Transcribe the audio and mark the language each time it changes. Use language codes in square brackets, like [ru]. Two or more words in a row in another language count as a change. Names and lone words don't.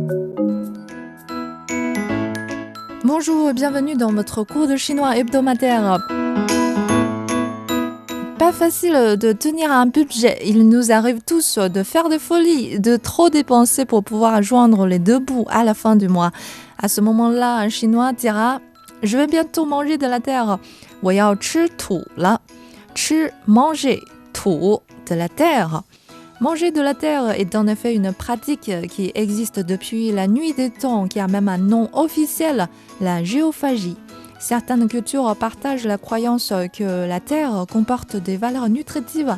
[fr] Bonjour et bienvenue dans votre cours de chinois hebdomadaire. Pas facile de tenir un budget. Il nous arrive tous de faire des folies, de trop dépenser pour pouvoir joindre les deux bouts à la fin du mois. À ce moment-là, un chinois dira « Je vais bientôt manger de la terre ». [zh] « 我要吃土了。」吃 manger, 土 [fr] de la terre. Manger de la terre est en effet une pratique qui existe depuis la nuit des temps, qui a même un nom officiel, la géophagie. Certaines cultures partagent la croyance que la terre comporte des valeurs nutritives.